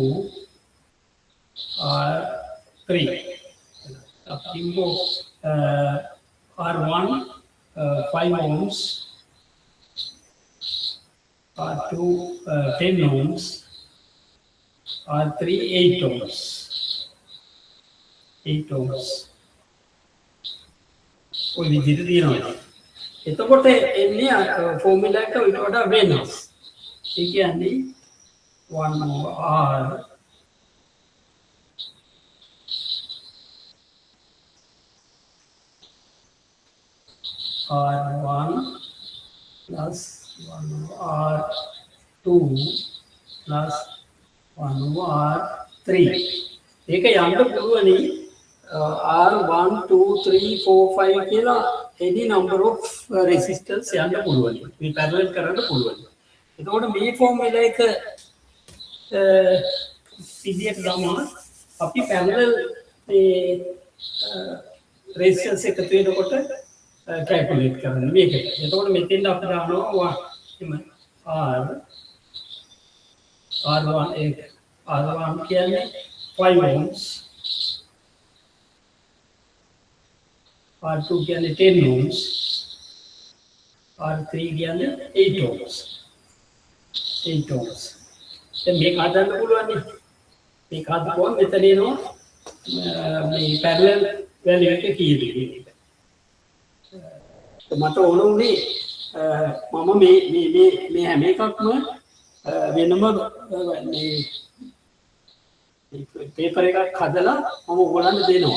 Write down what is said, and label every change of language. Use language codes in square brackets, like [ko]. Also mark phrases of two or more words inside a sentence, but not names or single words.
[si] R3 අපිම්බෝ R1 5 ohms R2 10 ohms R3 8 ohms 8 ohms ඔය විදිහට තියෙනවා. එතකොට එන්නේ ෆෝමියුලා එක ඊට වඩා වෙනස්. ඒ කියන්නේ [en] 1 R R1 plus 1 R2 plus 1 R3. [si] ඒක යන්න පුළුවනි R1 2 3 4 5 කියලා [en] any number of resistors [si] යන්න පුළුවන්. මේ parallel කරන්න පුළුවන්. එතකොට මේ ෆෝමියුලා එක විදියට ගමන අපි parallel මේ resistors එකතු වෙනකොට calculate කරන්න මේකට. එතකොට මෙතෙන්ද අපි දානවා R1 කියන්නේ 5 ohms R2 කියන්නේ 10 ohms R3 කියන්නේ 8 ohms 8 ohms. දැන් මේක හදන්න පුළුවන් නේ. මේක හදපුවම මෙතන එනවා මේ [en] parallel value [si] එක කීයද කියන එක. මට ඕන උනේ මම මේ හැම එකක්ම වෙනම මේ පේපර් එකක් හදලා මම ඔයගොල්ලන්ට දෙනවා.